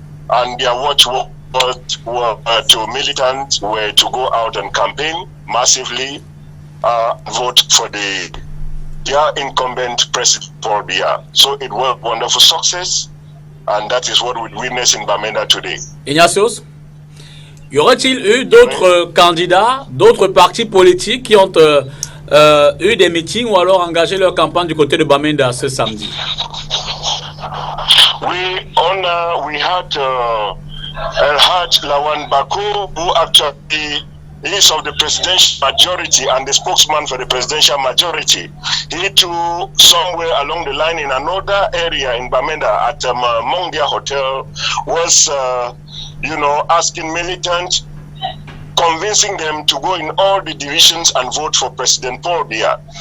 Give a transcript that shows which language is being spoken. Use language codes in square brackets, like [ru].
[en] And their watchword to militants were to go out and campaign massively, vote for their incumbent President Paul Biya. So it was a wonderful success. And that is what we witness in Bamenda today. [fr] Ignatius, y aurait-il eu d'autres candidats, d'autres partis politiques qui ont eu des meetings ou alors engagé leur campagne du côté de Bamenda ce samedi? [en] We had El-Haj Lawan Bako, who actually is of the presidential majority and the spokesman for the presidential majority. He too, somewhere along the line in another area in Bamenda at Mongia Hotel, was, asking militants, convincing them to go in all the divisions and vote for President Paul Biya.